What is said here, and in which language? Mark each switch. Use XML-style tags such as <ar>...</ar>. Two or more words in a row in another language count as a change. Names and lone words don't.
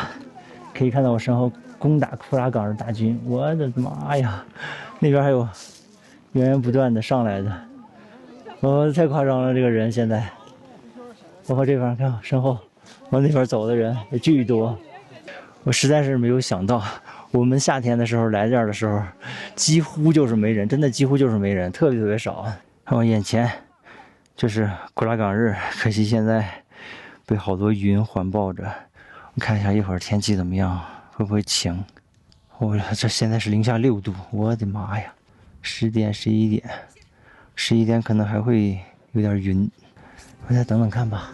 <zh>可以看到我身後攻打庫拉岗日大軍，我的媽呀！那邊還有源源不斷的上來的，太誇張了！這個人現在。包括這邊看身後往那邊走的人也巨多，我實在是沒有想到，我們夏天的時候來這兒的時候，幾乎就是沒人，真的幾乎就是沒人，特別少。看我眼前就是庫拉岗日，可惜現在被好多雲環抱着。我看一下一會兒天氣怎麼樣，會不會晴？這現在是零下6度，我的媽呀！10點、11點可能還會有點雲，我再等等看吧。</zh>